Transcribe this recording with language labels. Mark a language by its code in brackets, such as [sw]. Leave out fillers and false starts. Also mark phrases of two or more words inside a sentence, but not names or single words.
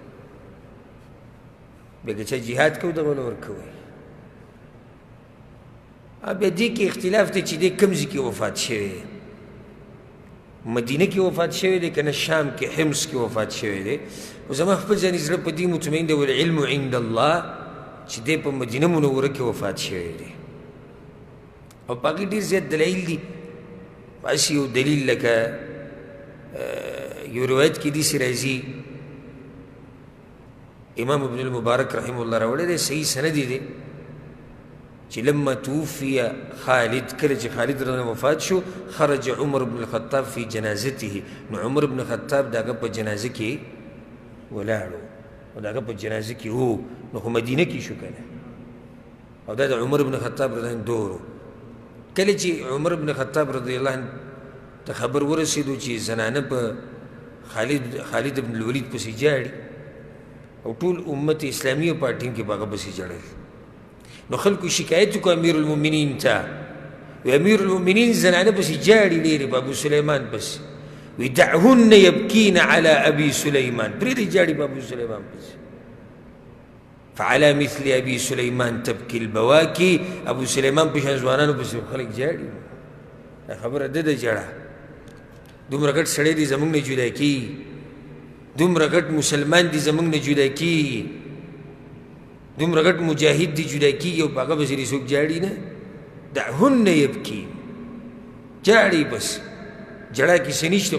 [ps] بیا که چا جهاد کوي دغه له ورکوئ. بیا دې کې اختلاف دی چې دی کوم ځای کې وفات شوی دی، مدینه کې وفات شوی دی که نه شام کې حمص کې وفات شوی دی. خو زما خپل ځاني زړه په دې مطمئن دی [ar] والعلم عند الله [ps] چې دی په مدینه منوره کې وفات شوی دی. او په هغې ډېر زیات دلایل دي. بس یو دلیل لکه یو روایت کې داسې راځي، امام ابن المبارک رحمه الله راوړی دی، صحیح سند دی چې [ar] لما توفي خالد، [ps] کله چې خالد رضی وفات شو، [ar] خرج عمر بن الخطاب في جنازته، [ps] نو عمر بن الخطاب د هغه په جنازه کې ولاړو، او د هغه په جنازه کې و، نو خو مدینه کې شو کنه، او دا د عمر بن الخطاب رضی الله دور. کله چې عمر بن الخطاب رضی الله عنه ته خبر ورسېدو چې زنانه په خالد بن الولید پسې جاړي، او ټول امت اسلامیه په ټیم کې په هغه پسې جړل، نو خلکو شکایت وکړو امیر المؤمنین ته، وی امیر المؤمنین زنانه پسې جاړي ډېرې په ابو سلیمان پسې، وی [ar] دعهن یبکین علی ابي سلیمان، [ps] پرېږدئ جاړي په ابو سلیمان پسې. [ar] فعلى مثل ابي سليمان تبكي البواكي، [ps] ابو سليمان په شان ځوانانو پسې خلک جاړي. دا خبره ده د جړه، دومره ګټ سړی دی زموږ نه جدا کېږي، دومره ګټ مسلمان دی زموږ نه جدا کېږي، دومره ګټ مجاهد دی جدا کېږي، او په هغه پسې څوک جاړي نه. [ar] دعهن یبکي، [ps] جاړي بس، جړه کې څه نشته.